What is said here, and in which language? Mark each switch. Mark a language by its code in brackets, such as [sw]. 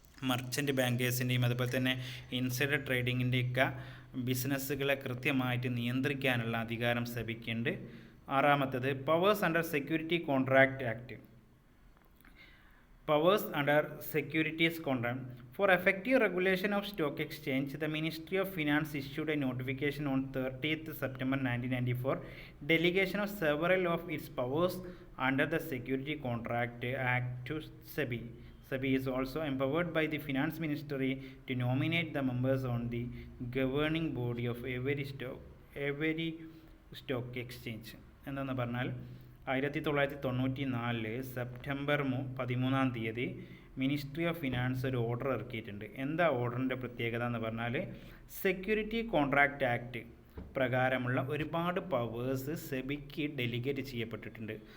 [ml] Merchant ബാങ്കേഴ്സിൻ്റെയും അതുപോലെ തന്നെ insider ട്രേഡിങ്ങിൻ്റെയൊക്കെ ബിസിനസ്സുകളെ കൃത്യമായിട്ട് നിയന്ത്രിക്കാനുള്ള അധികാരം സെബിക്കുണ്ട്. [en] ആറാമത്തത് powers under security contract act. Powers under securities contract. For effective regulation of stock exchange, the Ministry of Finance issued a notification on 30th September 1994, delegation of several of its powers under the Security Contract Act to SEBI. SEBI is also empowered by the Finance Ministry to nominate the members on the governing body of every stock exchange. [ml] എന്താണെന്ന് പറഞ്ഞാൽ 1994 September 13 ministry of finance ഒരു order ഇറക്കിയിട്ടുണ്ട്. എന്താ ഓർഡറിൻ്റെ പ്രത്യേകത എന്ന് പറഞ്ഞാൽ security contract act പ്രകാരമുള്ള ഒരുപാട് പവേഴ്സ് സെബിക്ക് ഡെലിഗേറ്റ് ചെയ്യപ്പെട്ടിട്ടുണ്ട്.